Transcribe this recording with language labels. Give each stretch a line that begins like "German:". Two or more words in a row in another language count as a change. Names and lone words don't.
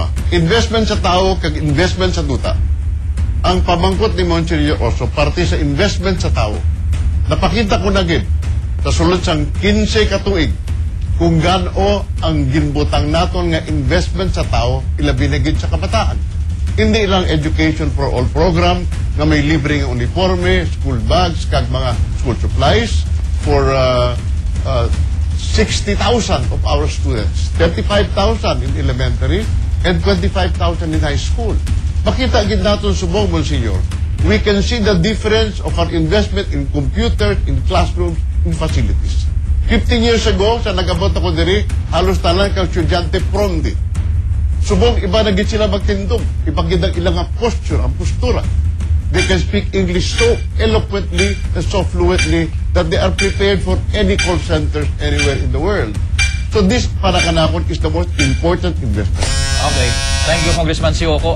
English: Investment sa tao
Hiligaynon: kag investment sa duta. Ang pamangkot ni Monsignor Oso, parte sa investment sa tao. Napakita ko na gid sa sulod sang 15 ka tuig kung gaano ang ginbutang naton nga investment sa tao ilabi na gid sa kabataan. Hindi lang
English: education for all program
Hiligaynon: nga may libre nga uniforme,
English: school bags,
Hiligaynon: kag mga
English: school supplies for 60,000 of our students, 35,000 in elementary and 25,000 in high school.
Hiligaynon: Makita gid naton subong, Monsignor,
English: we can see the difference of our investment in computers, in classrooms, in facilities. 15 years ago,
Hiligaynon: sa nag-abot ako diri, halos tanan kang estudyante pronti. Subong, iba na gid sila magtindog. Ipagid ang ilang posture, ang postura.
English: They can speak English so eloquently and so fluently that they are prepared for any call centers anywhere in the world. So this,
Hiligaynon: para kanakon,
English: is the most important investment. Okay. Thank you, Congressman Sioco.